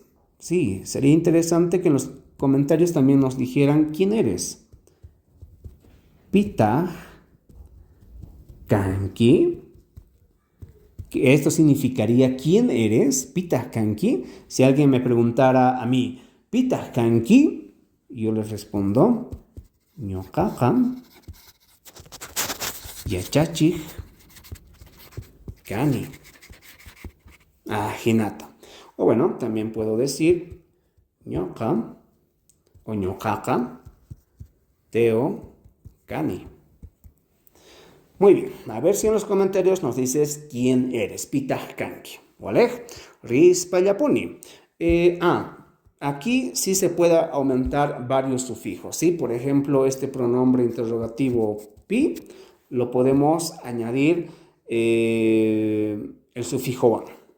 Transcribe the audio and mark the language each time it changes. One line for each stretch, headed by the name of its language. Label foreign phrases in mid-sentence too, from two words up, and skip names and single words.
Spanish: Sí, sería interesante que en los comentarios también nos dijeran quién eres.
Quechua: Pita kanki.
Spanish: Esto significaría ¿quién eres?
Quechua: Pita kanki.
Spanish: Si alguien me preguntara a mí,
Quechua: Pita kanki,
Spanish: yo les respondo,
Quechua: ñoqaqa yachachik kani. Hinata.
Spanish: O bueno, también puedo decir
Quechua: ñoqa o ñoqaqa teo kani.
Spanish: Muy bien, a ver si en los comentarios nos dices quién eres.
Quechua: Pitah kanki. ¿Vale? Rispallapuni.
Spanish: Aquí sí se puede aumentar varios sufijos, ¿sí? Por ejemplo, este pronombre interrogativo pi lo podemos añadir el sufijo wan.